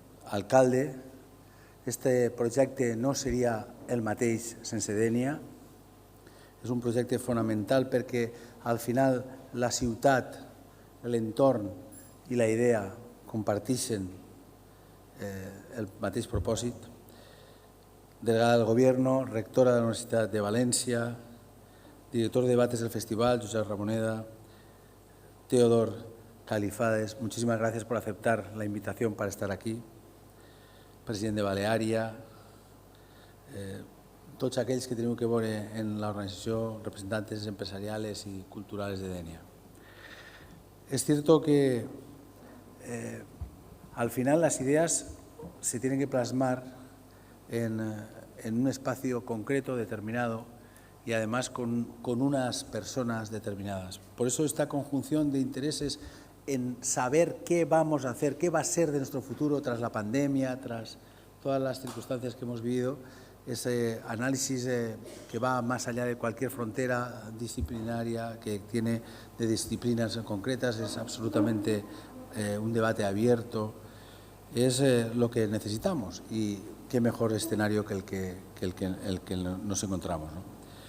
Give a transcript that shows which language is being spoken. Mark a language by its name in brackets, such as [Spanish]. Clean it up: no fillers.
[Catalan] Alcalde, este projecte no seria el mateix sense Denia. És un projecte fonamental perquè al final la ciutat, l'entorn i la idea comparteixen el mateix propòsit. [Spanish] Delegada del Gobierno, rectora de la Universitat de València, director de debates del festival, Josep Ramoneda, Teodor Califades, muchísimas gracias por aceptar la invitación para estar aquí. [Catalan] President de Baleària, tots aquells que teniu que veure en l'organització, [Spanish] representantes empresariales y culturales [Catalan] de Denia. [Spanish] Es cierto que al final las ideas se tienen que plasmar en un espacio concreto, determinado, y además con unas personas determinadas. Por eso esta conjunción de intereses en saber qué vamos a hacer, qué va a ser de nuestro futuro tras la pandemia, tras todas las circunstancias que hemos vivido, ese análisis que va más allá de cualquier frontera disciplinaria que tiene de disciplinas concretas, es absolutamente un debate abierto, es lo que necesitamos y qué mejor escenario que el que nos encontramos, ¿no?